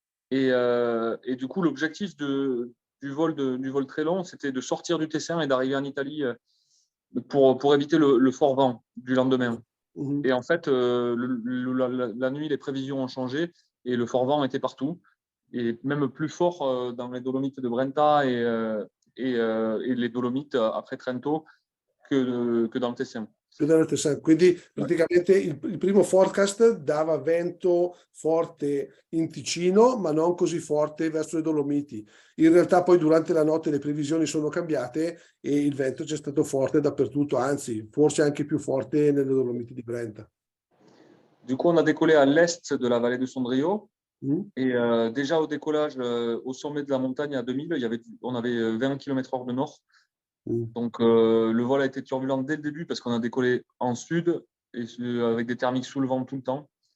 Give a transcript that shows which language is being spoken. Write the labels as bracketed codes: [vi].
[fr] Et du coup, l'objectif du vol très long, c'était de sortir du TC1 et d'arriver en Italie pour éviter le fort vent du lendemain. mhm. Et en fait, la nuit, les prévisions ont changé et le fort vent était partout. Et même plus fort dans les Dolomites de Brenta et les Dolomites après Trento que dans le Tessin. [it] Quindi [fr] Ouais. [it] praticamente il primo forecast dava vento forte in Ticino, ma non così forte verso le Dolomiti. In realtà poi durante la notte le previsioni sono cambiate e il vento c'è stato forte dappertutto, anzi forse anche più forte nelle Dolomiti di Brenta. [fr] Du coup, on a décollé à l'est de la vallée de Sondrio. Mm? Et déjà au décollage, au sommet de la montagne à 2000, on avait 20 km/h de nord. Mm. Donc le vol a été turbulent dès le début parce qu'on a décollé en sud et avec des thermiques sous le vent tout le temps.